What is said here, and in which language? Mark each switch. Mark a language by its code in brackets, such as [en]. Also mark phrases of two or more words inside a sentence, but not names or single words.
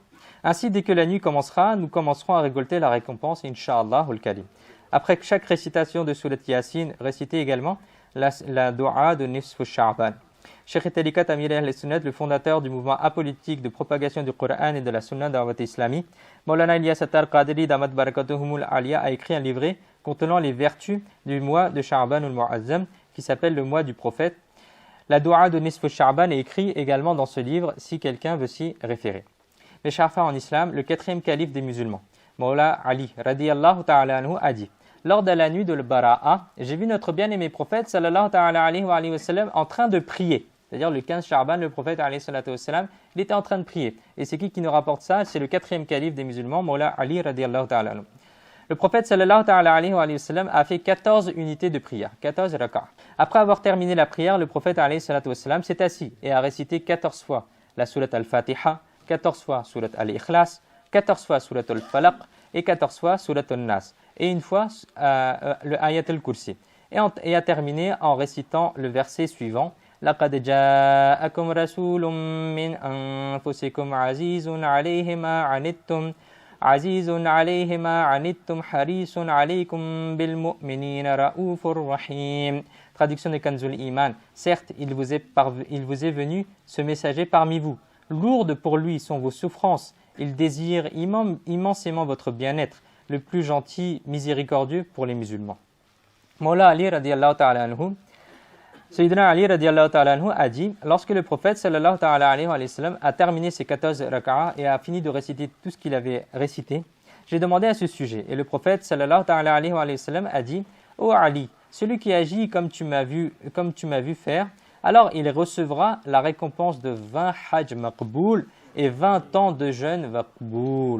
[fr] Ainsi, dès que la nuit commencera, nous commencerons à récolter la récompense, [ar] إن شاء الله الكريم. [fr] Après chaque récitation de Surat Yasin, récitez également la dua de Nisf Sha'ban. Cheikh Tariqat Amir al-Sunnat, le fondateur du mouvement apolitique de propagation du Coran et de la Sunna d'Awat Islami, Maulana Ilyas Attar Qadri [ar] دامت بركاتهم العالية [fr] a écrit un livret contenant les vertus du mois de Sha'ban al-Mu'azzam qui s'appelle le mois du prophète. La dua de Nisf Sha'ban est écrite également dans ce livre si quelqu'un veut s'y référer. Mes chers frères en islam, le 4e calife des musulmans, Maula Ali [ar] رضي الله تعالى عنه [fr] a dit: lors de la nuit de l'Bara'a, j'ai vu notre bien-aimé prophète [ar] صلى الله تعالى عليه وسلم [fr] en train de prier. C'est-à-dire le 15 Sha'ban, le prophète [ar] عليه الصلاة والسلام, [fr] il était en train de prier. Et c'est qui nous rapporte ça? C'est le 4e calife des musulmans, [ar] مولى علي رضي الله تعالى عنه. [fr] Le prophète [ar] صلى الله تعالى عليه وسلم [fr] a fait 14 unités de prière, 14 rak'a. Après avoir terminé la prière, le prophète [ar] عليه الصلاة والسلام [fr] s'est assis et a récité 14 fois la surat al-Fatiha, 14 fois surat al-Ikhlas, 14 fois surat al-Falaq et 14 fois surat al-Nas. Et une fois le ayat al-Kursi. Et a terminé en récitant le verset suivant: [ar] لَقَدْ جَاءَكُمْ رَسُولٌ مِّنْ أَنفُسِكُمْ عَزِيزٌ عَلَيْهِ مَا عَنِتُّمْ عَزِيزٌ عَلَيْهِ مَا عَنِتُّمْ حَرِيصٌ عَلَيْكُمْ بِالْمُؤْمِنِينَ رَءُوفٌ رَحِيمٌ. [fr] Traduction de Kanzul Iman. Certes, il vous est venu ce messager parmi vous. Lourdes pour lui sont vos souffrances. Il désire immensément votre bien-être, le plus gentil, miséricordieux pour les musulmans. Maula Ali [ar] رضي الله تعالى عنه, [fr] Sayyidina Ali [ar] رضي الله تعالى عنه [fr] a dit: lorsque le prophète [ar] صلى الله تعالى عليه وسلم [fr] a terminé ses 14 rak'a et a fini de réciter tout ce qu'il avait récité, j'ai demandé à ce sujet. Et le prophète [ar] صلى الله تعالى عليه وسلم [fr] a dit: ô Ali, celui qui agit comme tu m'as vu faire, alors il recevra la récompense de 20 [ar] حج مقبول [fr] et 20 ans de jeûne maqboul.